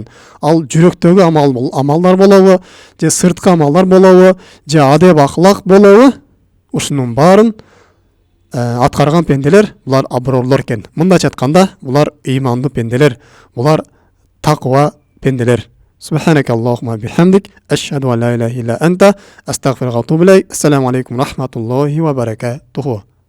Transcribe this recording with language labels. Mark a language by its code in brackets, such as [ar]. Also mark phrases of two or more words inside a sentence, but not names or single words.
[ky] Ал жүрөктөгү амалдар болобу, же сырткы амалдар болобу, же адеп ахлак болобу, ушунун баарын аткарган пенделер булар аброрлор экен. Мындайча айтканда, булар ыймандуу пенделер, булар таква пенделер. [ar] سبحانك اللهم وبحمدك أشهد أن لا إله إلا أنت أستغفرك وأتوب إليك. السلام عليكم ورحمة الله وبركاته.